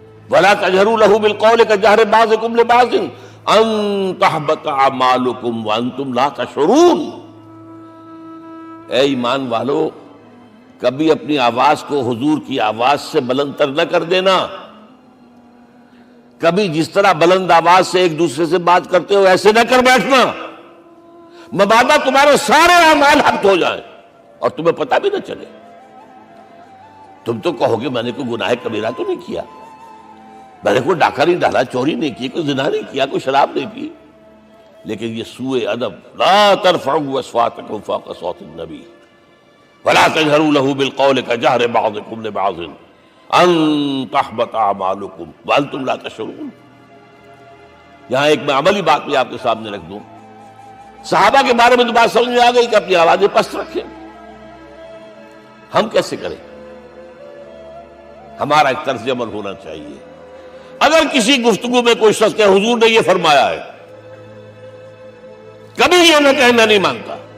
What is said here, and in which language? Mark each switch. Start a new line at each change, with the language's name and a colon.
Arabic: ولا تجهروا له بالقول كجهر بعضكم لبعض ان تحبط اعمالكم وانتم لا تشعرون.
Urdu: اے ایمان والو، کبھی اپنی آواز کو حضور کی آواز سے بلند تر نہ کر دینا. کبھی جس طرح بلند آواز سے ایک دوسرے سے بات کرتے ہو ایسے نہ کر بیٹھنا، مبادا تمہارے سارے اعمال حبط ہو جائیں اور تمہیں پتہ بھی نہ چلے. تم تو کہو گے میں نے کوئی گناہ کبیرہ تو نہیں کیا، میں نے کوئی ڈاکہ نہیں ڈالا، چوری نہیں کی، کوئی زنا نہیں کیا، کوئی شراب نہیں پی، لیکن یہ سوء ادب.
Arabic: لا ترفعوا اصواتکم فوق صوت النبی ولا تجهروا له بالقول كجهر بعضكم لبعض ان تحبط اعمالكم وانتم لا تشعرون.
Urdu: یہاں ایک میں عملی بات بھی آپ کے سامنے رکھ دوں. صحابہ کے بارے میں تو بات سمجھ میں آ گئی کہ اپنی آوازیں پست رکھیں. ہم کیسے کریں؟ ہمارا ایک طرز عمل ہونا چاہیے. اگر کسی گفتگو میں کوئی شخص کہ حضور نے یہ فرمایا ہے، کبھی یہ نہ کہے میں نہیں مانتا.